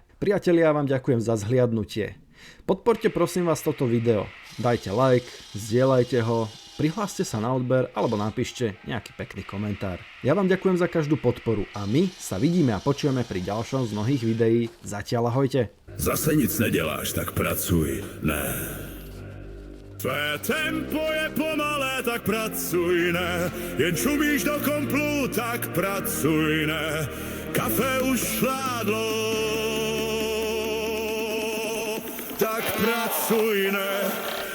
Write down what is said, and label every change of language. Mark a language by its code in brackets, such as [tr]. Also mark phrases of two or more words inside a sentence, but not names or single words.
[sk] Priatelia, vám ďakujem za zhliadnutie. Podporte prosím vás toto video. Dajte like, zdieľajte ho, prihláste sa na odber alebo napíšte nejaký pekný komentár. Ja vám ďakujem za každú podporu a my sa vidíme a počujeme pri ďalšom z mnohých videí. Zatiaľ ahojte. [cs] Zase nic neděláš, tak pracuj, ne. Tvé tempo je pomalé, tak pracuj, ne. Jen čumíš do komplu, tak pracuj, ne. Kafe už šládlo, tak pracuj, ne.